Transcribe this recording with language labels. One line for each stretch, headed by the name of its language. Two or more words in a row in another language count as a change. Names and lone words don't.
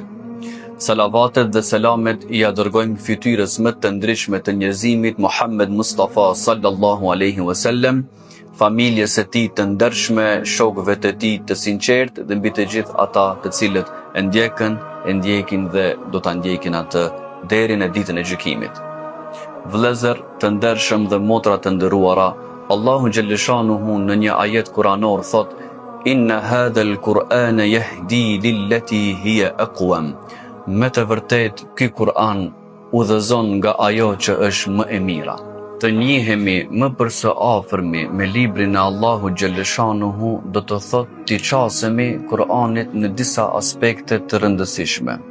Albanian: Salavatet dhe selamet i adërgojmë fytyrës më të ndryshme të njerëzimit Muhammed Mustafa
Arabic: صلى الله عليه وسلم,
Albanian: familjes së tij të ndershme, shokëve të tij të sinqertë dhe mbi të gjithë ata të cilët e ndjekën, e ndjekin dhe do ta ndjekin atë deri në ditën e gjykimit. Vëllezër të ndershëm dhe motra të nderuara, Allahu xhaleshanuhu në një ajet kuranor thot:
Arabic: إن هذا القرآن يهدي للتي هي أقوم.
Albanian: Me të vërtet, ky Kur'an udhëzon nga ajo që është më e mira. Të njihemi më për së afërmi me librin e Allahu xhaleshanuhu do të thotë t'i qasemi Kur'anit në disa aspekte të rëndësishme.